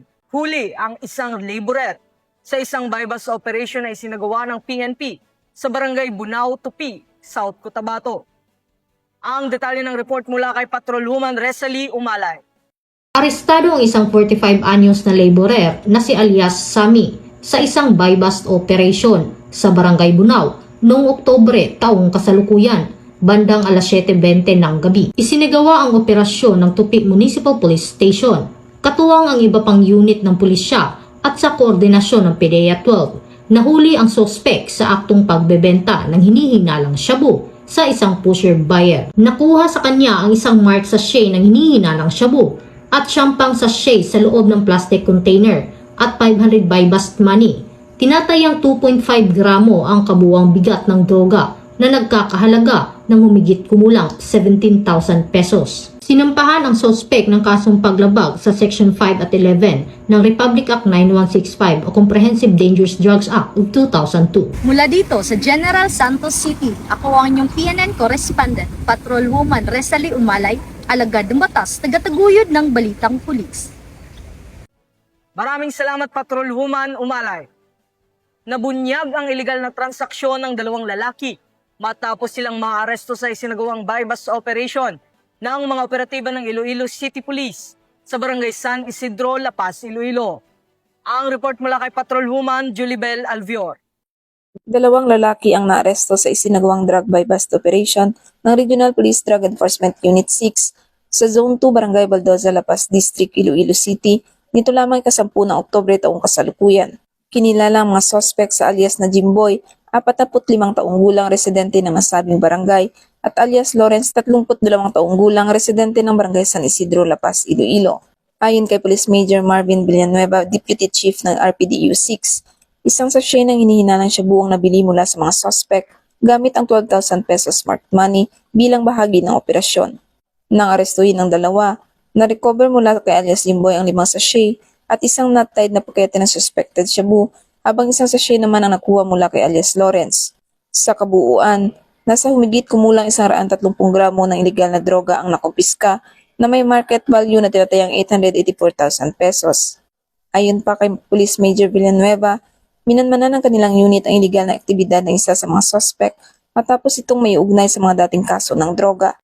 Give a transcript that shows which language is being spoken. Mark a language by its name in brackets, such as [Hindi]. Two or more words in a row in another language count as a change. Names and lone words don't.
[Filipino] Huli ang isang laborer sa isang [English] bypass operation [Filipino] na isinagawa ng PNP sa barangay Bunao, Tupi, South Cotabato. Ang detalye ng report mula kay Patrolwoman Resalie Umalay. Arestado ang isang 45 anyos na laborer na si alias Sami sa isang [English] buy-bust operation [Filipino] sa Barangay Bunao noong Oktubre taong kasalukuyan, bandang alas 7:20 ng gabi. Isinagawa ang operasyon ng Tupi Municipal Police Station, katuwang ang iba pang unit ng pulisya at sa koordinasyon ng PDEA 12. Nahuli ang sospek sa aktong pagbebenta ng hinihinalang shabu sa isang [English] pusher buyer. [Filipino] Nakuha sa kanya ang isang [English] mark sachet [Filipino] ng hinihinalang shabu at syampang sachet sa loob ng [English] plastic container [Filipino] at 500 [English] buy-bust money. [Filipino] Tinatayang 2.5 gramo ang kabuuang bigat ng droga na nagkakahalaga ng humigit kumulang 17,000 pesos. Sinampahan ang sospek ng kasong paglabag sa Section 5 at 11 ng Republic Act 9165 o Comprehensive Dangerous Drugs Act of 2002. Mula dito sa General Santos City, ako ang inyong PNN Correspondent, Patrolwoman Resalie Umalay, alagad ng batas, taga-taguyod ng Balitang Pulis. Maraming salamat Patrolwoman Umalay. Nabunyag ang iligal na transaksyon ng dalawang lalaki matapos silang maaresto sa isinagawang [English] buy-bust operation [Filipino] ng mga operatiba ng Iloilo City Police sa Barangay San Isidro, La Paz, Iloilo. Ang report mula kay Patrolwoman Julibel Alvior. Dalawang lalaki ang naaresto sa isinagawang [English] drug buy-bust operation [Filipino] ng Regional Police Drug Enforcement Unit 6 sa Zone 2 Barangay Baldoza, La Paz District, Iloilo City nito lamang 10 ng Oktubre taong kasalukuyan. Kinilala ang mga suspect sa alias na Jimboy, 45 taong gulang residente ng nasabing barangay, at alias Lawrence, 32 taong gulang residente ng Barangay San Isidro, La Paz, Iloilo. Ayon kay Police Major Marvin Villanueva, [English] Deputy Chief [Filipino] ng RPDU 6, isang sachet ng hinihinalang shabu ang nabili mula sa mga suspect gamit ang 12,000 pesos [English] smart money [Filipino] bilang bahagi ng operasyon. Nang arestuhin ang dalawa, na-recover mula kay alias Jimboy ang 5 sachet at isang not-tied na pakete ng suspected shabu, habang isang sachet naman ang nakuha mula kay alias Lawrence. Sa kabuuan, nasa humigit kumulang 130 gramo ng iligal na droga ang nakumpiska na may [English] market value [Filipino] na tinatayang 884,000 pesos. Ayon pa kay Police Major Villanueva, minanmanan ng kanilang unit ang iligal na aktibidad ng isa sa mga suspect matapos itong may ugnay sa mga dating kaso ng droga.